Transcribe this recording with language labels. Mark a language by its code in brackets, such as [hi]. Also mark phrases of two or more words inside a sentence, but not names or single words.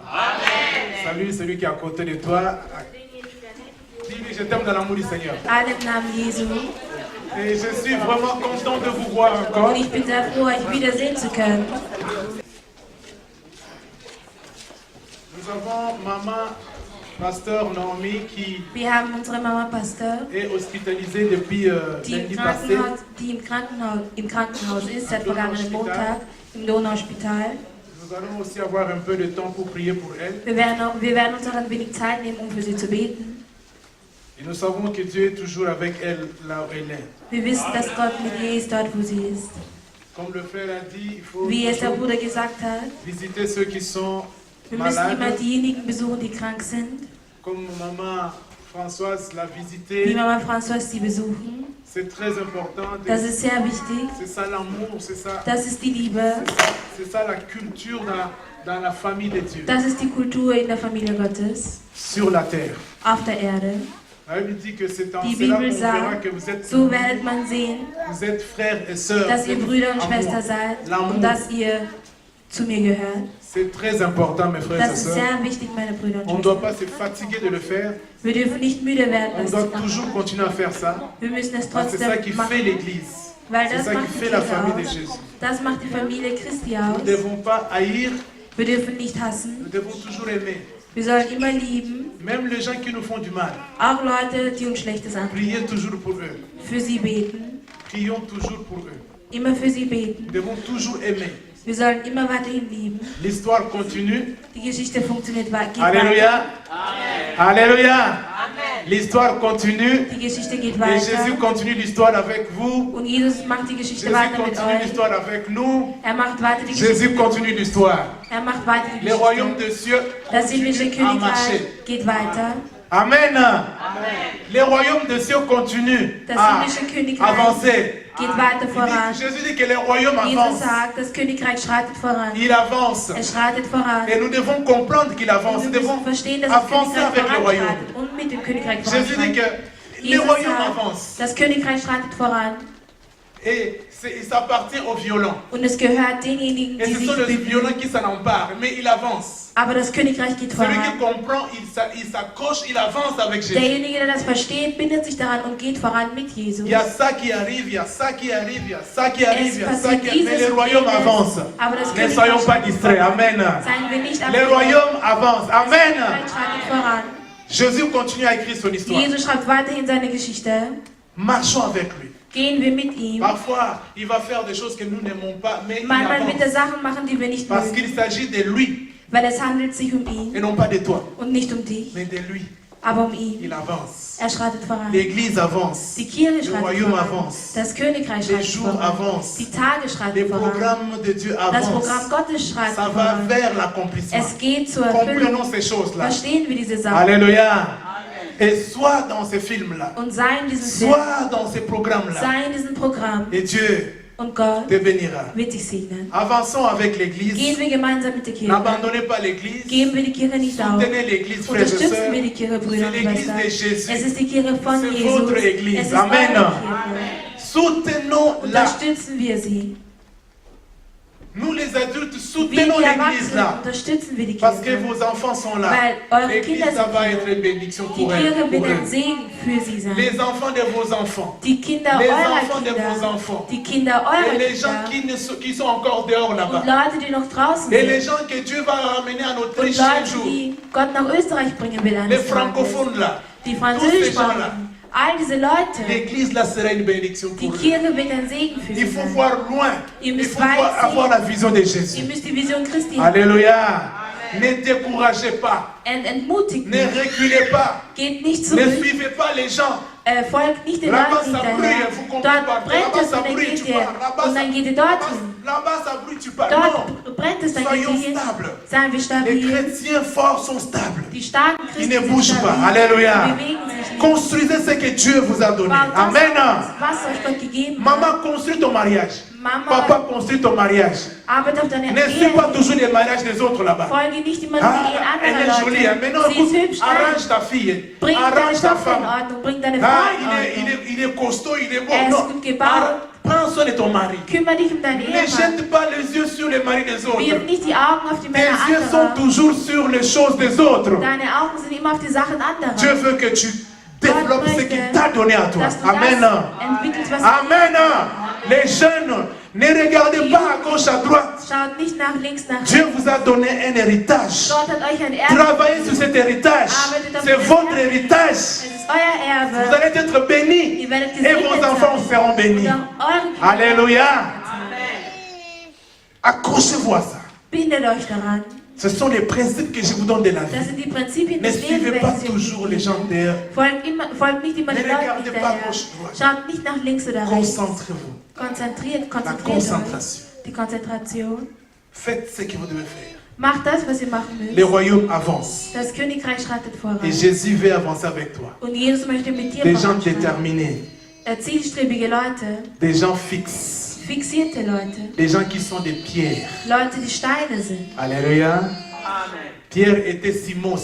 [fr] Salut celui qui est à côté de toi. Dis-lui, je t'aime dans l'amour du Seigneur. [de] Alle im Namen Jesu. [fr] Et je suis vraiment content de vous voir encore. [de] Und ich bin sehr froh, euch wiedersehen zu können. [fr] Nous avons maman, pasteur Naomi, qui [de] Wir haben unsere Mama Pastor, [fr] est hospitalisée depuis lundi passé. [de] die im Krankenhaus ist, seit vergangenen Montag im Donauspital. [fr] Nous allons aussi avoir un peu de temps pour prier pour elle. [de] Wir werden uns auch ein wenig Zeit nehmen, um für sie zu beten. [fr] Et nous savons que Dieu est toujours avec elle là où elle est. [de] Wir wissen, dass Gott mit ihr ist, dort wo sie ist. [fr] Comme le frère a dit, il faut [de] Wie es der Bruder gesagt hat, [fr] visiter ceux qui sont [de] wir müssen immer [fr] malades. [de] diejenigen besuchen, die krank sind. [fr] Comme maman Françoise l'a [de] Wie [fr] visité. [de] Mama François sie besuchen. [fr] C'est très important. [de] Das ist sehr wichtig. [fr] C'est ça l'amour, c'est ça, [de] Das ist die Liebe. [fr] c'est ça la culture dans la famille de Dieu. [de] Das ist die Kultur in der Familie Gottes [fr] Sur la terre. [de] auf der Erde. [fr] La Bible dit que c'est en [de] Die [fr] cela [de] Bibel [fr] qu'on verra [de] sagt, [fr] que vous êtes, [de] so werdet man sehen, [fr] vous êtes frères et sœurs. [de] dass ihr Brüder und [fr] Amour. [de] Schwestern seid [fr] L'amour. [de] und dass ihr zu mir gehört. [fr] C'est très important, mes frères et [de] Das ist [fr] sœurs. [de] sehr wichtig, meine Brüder [fr] On ne [de] und [fr] doit [de] Schwestern. [fr] pas se fatiguer de le faire. [de] Wir dürfen nicht müde werden, [fr] On [de] das [fr] doit [de] zu machen. [fr] toujours continuer à faire ça. [de] Wir müssen es [fr] Parce que c'est ça qui [de] trotzdem [fr] fait [de] machen, [fr] l'Église. [de] weil [fr] C'est [de] das [fr] ça qui [de] macht die [fr] fait la [de] Kirche [fr] famille de [de] aus. [fr] Jésus. [de] Das macht die Familie Christi [fr] Nous [de] aus. [fr] ne devons pas haïr, [de] Wir dürfen nicht hassen. [fr] nous devons toujours aimer. [de] Wir sollen immer lieben. [fr] Même les gens qui nous font du mal, [de] Auch Leute, die uns Schlechtes antun. [fr] priez toujours pour eux. [de] Für sie beten. [fr] Prions toujours pour eux. [de] Immer für sie beten. [fr] Nous devons toujours aimer. [de] Wir sollen immer weiterhin lieben. [fr] L'histoire continue. [de] Die Geschichte funktioniert geht [fr] Alléluia. [de] weiter. [fr] Alléluia. L'histoire continue. [de] Die Geschichte geht [fr] Et [de] weiter. [fr] Jésus continue l'histoire avec vous. [de] Und Jesus macht die Geschichte [fr] Jésus [de] weiter mit [fr] continue [de] euch. [fr] l'histoire avec nous. [de] Er macht weiter die Geschichte. [fr] Jésus continue l'histoire. [de] Er macht weiter die [fr] Les royaumes [de] Geschichte. [fr] des cieux [de] Das himmlische [fr] continuent à marcher. [de] Königreich geht weiter. [fr] Amen. Les royaumes des cieux continuent [de] Das [fr] à [de] himmlische Königreich [fr] avancer. [de] geht weiter voran. [fr] Jésus dit que les royaumes [de] Jesus [fr] avancent. [de] sagt, das Königreich schreitet voran. [fr] Il avance. [de] Es schreitet voran. [fr] Et nous devons comprendre qu'il avance. Nous [de] Wir [fr] devons [de] müssen verstehen, dass das [fr] avancer [de] Königreich [fr] avec le royaume. [de] voranschreitet und mit dem Königreich [fr] Jésus dit que [de] voranschreitet. [fr] les [de] Jesus [fr] royaumes [de] sagt, [fr] avancent. [de] das Königreich schreitet voran. [fr] Et ça appartient aux violents. [de] Und es gehört denjenigen, [fr] Et [de] die [fr] ce [de] sich [fr] sont les [de] bemühen. [fr] violents qui s'en emparent. Mais il avance. [de] Aber das Königreich geht [fr] Celui [de] voran. [fr] qui comprend, il s'accroche, il avance avec Jésus. [de] Derjenige, der das versteht, bindet sich daran und geht voran mit Jesus. [fr] Il y a ça qui arrive, il y a ça qui arrive, il y a ça qui arrive, il y a ça [de] passiert [fr] qui arrive. Mais [de] dieses [fr] les royaumes [de] und jenes. [fr] avancent. [de] Aber das [fr] Ne [de] Königreich [fr] soyons pas [de] schreitet [fr] distraits. [de] voran. [fr] Amen. [de] Seien wir nicht [fr] Les [de] abgelenkt. [fr] royaumes avancent. [de] Das [fr] Amen. [de] Königreich schreitet voran. [fr] Jésus continue à écrire son histoire. [de] Jesus schreibt weiterhin seine Geschichte. [fr] Marchons avec lui. [de] Gehen wir mit ihm. [fr] Parfois, il va faire des choses que nous n'aimons pas, mais il [de] Manchmal wird er [fr] avance. [de] Sachen machen, die wir nicht [fr] Parce [de] mögen. [fr] qu'il s'agit de lui. [de] Weil es handelt sich um [fr] Et [de] ihn [fr] non pas de toi, [de] und nicht um dich, [fr] mais de lui. [de] aber um ihn. [fr] Il avance. [de] Schreitet voran. [fr] L'église avance. [de] Die Kirche [fr] Le [de] schreitet [fr] royaume [de] voran. [fr] avance. [de] Das Königreich [fr] Les [de] schreitet [fr] jours [de] voran. [fr] avancent. [de] Die Tage [fr] Les [de] schreiten voran. [fr] programmes de Dieu [de] Das Programm [fr] avancent. [de] Gottes schreitet [fr] Ça va [de] voran. [fr] vers l'accomplissement. [de] Es geht zur Erfüllung. [fr] Comprenons ces choses-là. [de] Verstehen wir diese Sachen. [fr] Alléluia. Et sois dans ces films-là. [de] Und sei in diesem Film, [fr] Sois dans ces programmes-là. [de] sei in diesem Programm. [fr] Et Dieu [de] Und Gott [fr] te bénira. [de] wird dich segnen. [fr] Avançons avec l'Église. [de] Gehen wir gemeinsam mit der Kirche. [fr] N'abandonnez pas l'Église. [de] Geben wir die Kirche nicht auf. [fr] Soutenez l'Église, frères et [de] Unterstützen [fr] sœurs. [de] wir die Kirche, Brüder [fr] C'est [de] und [fr] l'Église [de] Schwestern. [fr] de Jésus. [de] Es ist die Kirche von [fr] C'est [de] Jesus. [fr] votre Église. [de] Es ist [fr] Amen. [de] eure Kirche. [fr] Soutenons-la. [de] Unterstützen wir sie. [fr] Nous les adultes [de] Wir, [fr] soutenons [de] die [fr] l'Église [de] Erwachsenen, [fr] là. [de] unterstützen wir die [fr] Parce que [de] Kirche. [fr] vos enfants sont là. [de] Weil eure [fr] L'Église, [de] Kinder [fr] ça [de] sind [fr] va [de] hier. [fr] être une bénédiction [de] Die [fr] pour eux. [de] Kirche wird [fr] Pour [de] ein [fr] eux. [de] Segen für sie sein. [fr] Les enfants de vos enfants. [de] Die Kinder [fr] Les [de] eurer [fr] enfants de vos [de] Kinder. [fr] enfants. [de] Die Kinder eurer [fr] Et les gens [de] Kinder. [fr] qui sont encore dehors [de] Und [fr] là-bas. [de] Leute, die noch draußen [fr] Et les [de] sind. [fr] gens que Dieu va ramener en [de] Und [fr] Autriche un [de] Leute, [fr] jour. [de] die Gott nach Österreich bringen will [fr] Les [de] eines Tages. [fr] francophones là. [de] Die [fr] Tous ces gens-là. [de] Französischsprachigen. All diese Leute. [fr] L'église là sera une bénédiction [de] Die [fr] pour eux. [de] Kirche wird ein Segen für sie [fr] Il faut [de] sein. [fr] voir loin. [de] Ihr [fr] Il [de] müsst [fr] faut [de] weit [fr] avoir la [de] sehen. [fr] vision de Jésus. [de] Ihr müsst die Vision Christi haben. [fr] Alléluia. Ne découragez pas. [de] Entmutigt [fr] Ne [de] nicht. [fr] reculez pas. [de] Geht nicht [fr] Ne [de] zurück. [fr] suivez pas les gens. [de] Folgt nicht den [fr] Là-bas [de] Leuten [fr] ça brûle, [de] hinterher. [fr] vous comprenez pas. [de] Dort brennt [fr] Là-bas [de] es [fr] ça [de] und dann [fr] brûle, [de] geht [fr] tu [de] ihr. [fr] pars. Là-bas [de] Und dann geht ihr dorthin. [fr] là-bas ça brûle, tu pars. [de] Dort [fr] Non. [de] brennt es, dann geht [fr] Soyons [de] ihr hin. [fr] stables. [de] Seien wir [fr] Les [de] stabil. [fr] chrétiens forts sont stables. [de] Die starken [fr] Ils [de] Christen [fr] ne [de] sind [fr] bougent pas. [de] stabil. [fr] Alléluia. [de] Die bewegen sich nicht. [fr] Construisez ce que Dieu vous a donné. [de] Baut das, [fr] Amen. [de] was euch Gott gegeben hat. [fr] Maman, construis ton mariage. [de] Mama, [fr] Papa, construis ton mariage. [de] arbeitet auf deiner [fr] Ne suis pas [de] Ehe. [fr] toujours les mariages des autres là-bas. [de] Folge nicht immer [fr] Ah, [de] die Ehen [fr] elle est [de] anderer [fr] jolie. Hein. [de] Leute. [fr] Maintenant, [de] Sie ist [fr] écoute, [de] hübsch. [fr] arrange ta fille. [de] Bring deine [fr] Arrange ta [de] Tochter in [fr] femme. [de] Ordnung. Bring deine [fr] Ah, [de] Frau in Ordnung. [fr] il est costaud, il est beau. [de] Er ist [fr] Non. [de] gut gebaut. [fr] Prends soin de ton mari. [de] Kümmere dich um deinen [fr] Ne [de] Ehemann. [fr] jette pas les yeux sur les maris des autres. [de] Wirf nicht die Augen auf die [fr] Tes [de] Männer [fr] yeux sont [de] anderer. [fr] toujours sur les choses des autres. [de] Deine Augen sind immer auf die Sachen anderer. [fr] Dieu veut que tu développes ce qu'il [de] möchte, [fr] t'a donné à toi. [de] dass du [fr] Amen. [de] das entwickelst, was [fr] Amen. Les jeunes, ne regardez pas à gauche, à droite. [de] Schaut nicht nach links, nach [fr] Dieu [de] rechts. [fr] vous a donné un héritage. [de] Gott hat euch ein Erbe. [fr] Travaillez sur cet héritage. C'est votre héritage. [de] Es ist euer [fr] Vous [de] Erbe. [fr] allez être bénis. [de] Ihr werdet [fr] Et [de] gesegnet [fr] vos enfants [de] sein. [fr] seront bénis. [de] Und auch eure Kinder. [fr] Alléluia. Accrochez-vous à ça. [de] Bindet euch daran. [fr] Ce sont les principes que je vous donne de la [de] Das [fr] vie. [de] sind die Prinzipien [fr] Ne [de] des Lebens, [fr] suivez pas [de] welche ich [fr] toujours [de] euch [fr] les [de] gebe. [fr] gens derrière. [de] Folgt nicht immer [fr] Ne [de] den Leuten [fr] regardez pas [de] hinterher. [fr] gauche, droite. [de] Schaut nicht nach links oder rechts. [fr] Concentrez-vous. [de] Konzentriert [fr] La [de] euch. [fr] concentration. [de] Die Konzentration. [fr] Faites ce que vous devez faire. [de] Macht das, was ihr machen müsst. [fr] Les royaumes avancent. [de] Das Königreich schreitet voran. [fr] Et Jésus veut avancer avec toi. [de] Und Jesus möchte mit dir [fr] Des gens [de] voranschreiten. [fr] déterminés. [de] Zielstrebige Leute, [fr] Des gens fixes. [de] fixierte Leute, [fr] Des gens qui sont des pierres. [de] Leute, die Steine sind. [fr] Alléluia. Pierre était Simon.